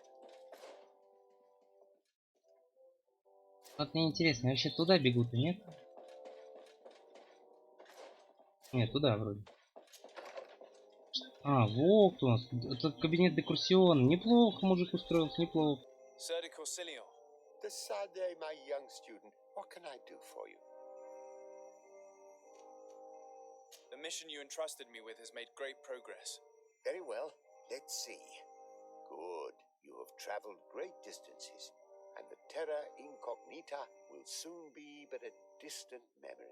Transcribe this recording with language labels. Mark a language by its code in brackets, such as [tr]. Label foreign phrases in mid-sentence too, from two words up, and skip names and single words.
[ru] Вот мне интересно, вообще туда бегут, нет? Нет, туда вроде. А, вот у нас. Этот кабинет декурсион. Неплохо мужик устроился, неплохо. [en] Sir de Corsillon. Decided, my young student, what can I do for you? The mission you entrusted me with has made great progress. Very well. Let's see. Good. You have traveled great distances, and the terra incognita will soon be but a distant memory.